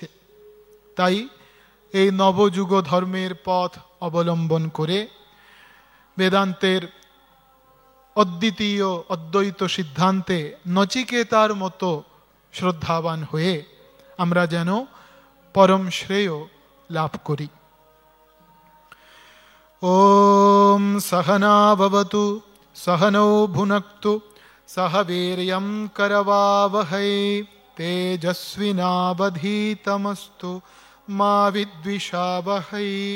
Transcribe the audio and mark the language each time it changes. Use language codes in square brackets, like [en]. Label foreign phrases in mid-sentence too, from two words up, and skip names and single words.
[bn] তাই এই নবযুগ ধর্মের পথ অবলম্বন করে বেদান্তের অদ্বিতীয় অদ্বৈত সিদ্ধান্তে নচিকেতার মতো শ্রদ্ধাবান হয়ে আমরা যেন পরম শ্রেয় লাভ করি। [sa] ওম সহনা ভবতু सहनौ भुनक्तु सह वीर्यं करवावहै तेजस्विनावधीतमस्तु मा विद्विषावहै।